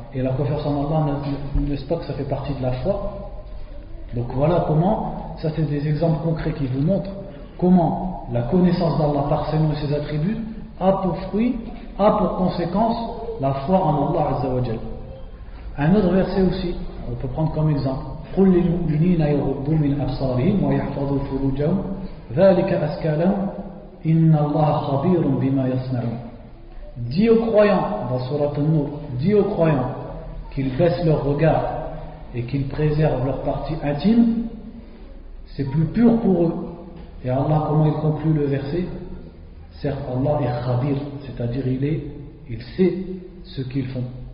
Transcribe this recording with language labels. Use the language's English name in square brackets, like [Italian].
[French] Et la confiance en Allah, n'est-ce pas que ça fait partie de la foi? Donc voilà comment, ça c'est des exemples concrets qui vous montrent comment la connaissance d'Allah par ses noms et ses attributs a pour fruit, a pour conséquence la foi en Allah Azza wa Jal. Un autre verset aussi, on peut prendre comme exemple [Arabic] قُلْ لِلْمُؤْمِنِينَ يَغُضُّوا مِنْ أَبْصَارِهِمْ وَيَحْفَظُوا فُرُوجَهُمْ ذَلِكَ أَزْكَىٰ لَهُمْ إِنَّ اللَّهَ خَبِيرٌ بِمَا يَصْنَعُونَ. [French] Dis aux croyants, dans Surat An-Nur, dis aux croyants qu'ils baissent leur regard et qu'ils préservent leur partie intime, c'est plus pur pour eux. Et Allah, comment il conclut le verset? Certes, Allah est khabir, c'est-à-dire il sait ce qu'ils font.